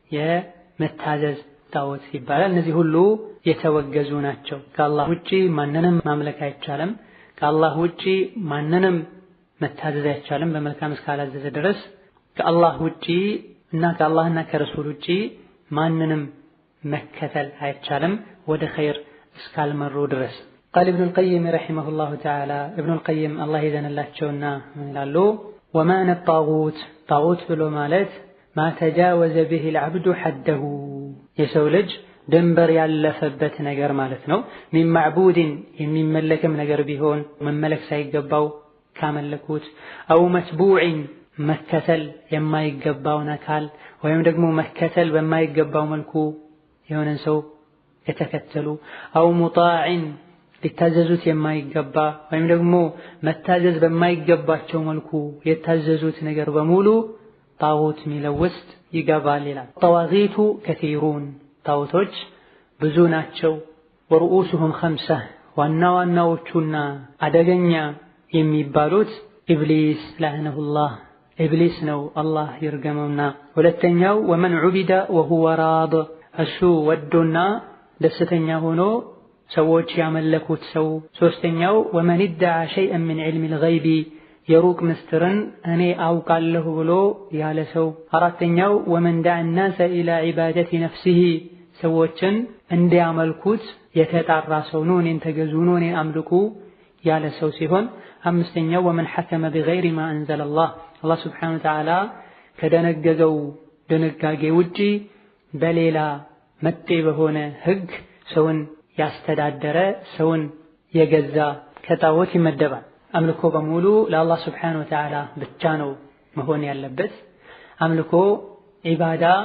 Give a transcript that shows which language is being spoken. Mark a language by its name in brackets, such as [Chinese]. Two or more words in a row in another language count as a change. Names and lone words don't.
[Amharic] የመታዘዝ ጣዖት ይባላል። እነዚህ ሁሉ የተወገዙ ናቸው። ከአላህ ውጪ ማንንም ማምለክ አይቻልም። ከአላህ ውጪ ማንንም መታዘዝ አይቻልም በመልካም እስካላዘዘ ድረስ። ከአላህ ውጪ እና ከአላህና ከረሱል ውጪ ማንንም መከተል አይቻልም ወደ ኸይር እስካልመሩ ድረስ። [Arabic] قال ابن القيم رحمه الله تعالى ابن القيم [Amharic] الله يذنላቸውና ይላሉ: [Arabic] ومعنى الطاغوت [Amharic] طاغوت ብሎ ማለት [Arabic] ما تجاوز به العبد حده [Amharic] የሰው ልጅ ድንበር ያለፈበት ነገር ማለት ነው። [Arabic] من معبود [Amharic] የሚመለክም ነገር ቢሆን መመለክ ሳይገባው ካመለኩት [Arabic] أو متبوع [Amharic] መከተል የማይገባውን አካል ወይም ደግሞ መከተል በማይገባው መልኩ የሆነን ሰው የተከተሉ [Arabic] أو مطاع [Amharic] ሊታዘዙት የማይገባ ወይም ደግሞ መታዘዝ በማይገባቸው መልኩ የታዘዙት ነገር በሙሉ ጣዖት ሚለው ውስጥ ይገባል ይላል። [Arabic] الطواغيت كثيرون [Amharic] ጣዖቶች ብዙ ናቸው። [Arabic] ورؤوسهم خمسة [Amharic] ዋና ዋናዎቹና አደገኛ የሚባሉት [Arabic] إبليس لعنه الله [Amharic] ኢብሊስ ነው አላህ ይርገመውና። ሁለተኛው [Arabic] ومن عبد وهو راض [Amharic] እሱ ወዶና ደስተኛ ሆኖ ሰዎች ያመለኩት ሰው። ሶስተኛው [Arabic] ومن ادعى شيئا من علم الغيب [Amharic] የሩቅ ምስጢርን እኔ አውቃለሁ ብሎ ያለ ሰው። አራተኛው [Arabic] ومن دعا الناس الى عبادة نفسه [Amharic] ሰዎችን እንዲያመልኩት የተጣራ ሰው ነው። እኔን ተገዙ ነው እኔን አምልኩ ያለ ሰው ሲሆን አምስተኛው [Arabic] ومن حكم بغير ما انزل الله [Amharic] አላህ [Arabic] سبحانه وتعالى [Amharic] ከደነገገው ድንጋጌ ውጪ በሌላ መጤ በሆነ ህግ ሰውን ያስተዳደረ ሰውን የገዛ ከጣዖት ይመደባል። አምልኮ በሙሉ ለአላህ [Arabic] سبحانه وتعالى [Amharic] ብቻ ነው መሆን ያለበት። አምልኮ ኢባዳ